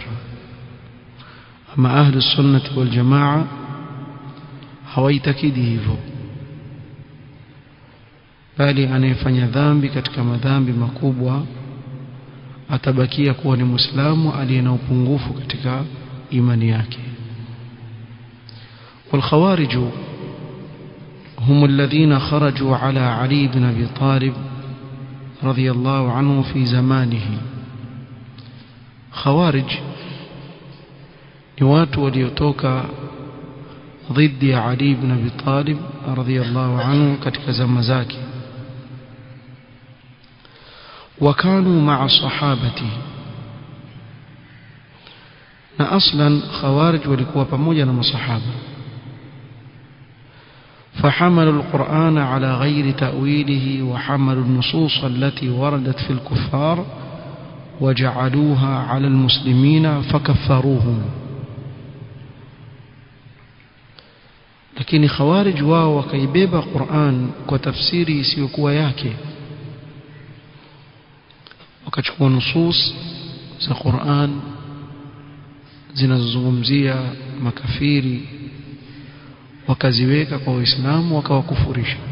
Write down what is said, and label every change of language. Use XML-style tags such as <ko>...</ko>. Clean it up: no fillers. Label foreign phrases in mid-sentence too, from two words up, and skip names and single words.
<sw>Ama</sw> <ar>أهل السنة والجماعة</ar> <sw>hawaitakidi hivyo, bali anayefanya dhambi katika madhambi makubwa atabakia kuwa ni Muislamu aliye na upungufu katika imani yake.</sw> <ar>والخوارج هم الذين خرجوا على علي بن أبي طالب رضي الله عنه في زمانه.</ar> <sw>خوارج ni watu waliotoka dhidi ya Ali ibn Abi Talib</sw> <ar>رضي الله عنه</ar> <sw>katika zama zake,</sw> <ar>وكانوا مع الصحابة,</ar> <sw>na aslan khawarij walikuwa pamoja na masahaba.</sw> <ar>فحملوا القرآن على غير تأويله وحملوا النصوص التي وردت في الكفار وجعلوها على المسلمين فكفروهم.</ar> <sw>lakini khawarij wao wakaibeba Qur'an kwa tafsiri isiyokuwa yake, wakachukua nusus za Qur'an zinazozungumzia makafiri wakaziweka kwa Uislamu wakawakufurisha.</sw>